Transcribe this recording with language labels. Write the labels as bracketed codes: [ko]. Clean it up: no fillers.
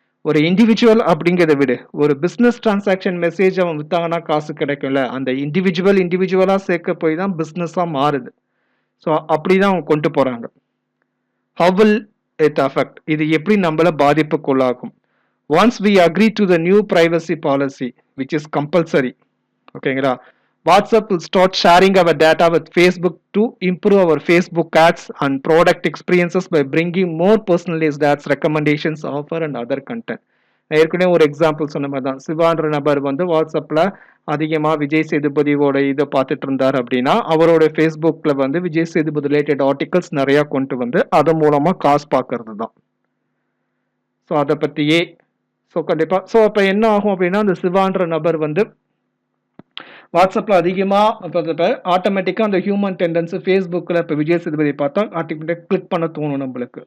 [ta] ஒரு இண்டிவிஜுவல் அப்படிங்கிறத விட ஒரு பிசினஸ் டிரான்சாக்ஷன் மெசேஜ் அவன் வித்தாங்கன்னா காசு கிடைக்கும்ல, அந்த இண்டிவிஜுவலா சேர்க்க போய் தான் பிசினஸா மாறுது. ஸோ அப்படிதான் அவங்க கொண்டு போறாங்க. [en] How will it affect? [ta] இது எப்படி நம்மள பாதிப்புக்குள்ளாகும்? [en] Once we agree to the new privacy policy, which is compulsory, ஓகேங்களா, WhatsApp will start sharing our data with Facebook to improve our Facebook ads and product experiences by bringing more personalized ads, recommendations, offer and other content. [ta] நான் ஏற்கனவே ஒரு example சொன்ன மாதிரி தான், சிவான்ற நபர் வந்து வாட்ஸ்அப்ல அதிகமா விஜய் சேதுபதியோட இதை பார்த்துட்டு இருந்தார் அப்படின்னா அவரோட ஃபேஸ்புக்ல வந்து விஜய் சேதுபதி ரிலேட்டட் ஆர்டிகல்ஸ் நிறைய கொண்டு வந்து அது மூலமா காசு பார்க்கறது தான். ஸோ அதை பத்தியே ஸோ கண்டிப்பா ஸோ அப்ப என்ன ஆகும் அப்படின்னா அந்த சிவான்ற நபர் வந்து வாட்ஸ்அப்ல அதிகமா ஆட்டோமேட்டிக்கா அந்த ஹியூமன் டெண்டன்சி ஃபேஸ்புக்ல இப்போ விஜய் சேதுபதி பார்த்தா ஆட்டோமேட்டிக் கிளிக் பண்ண தோணும் நம்மளுக்கு.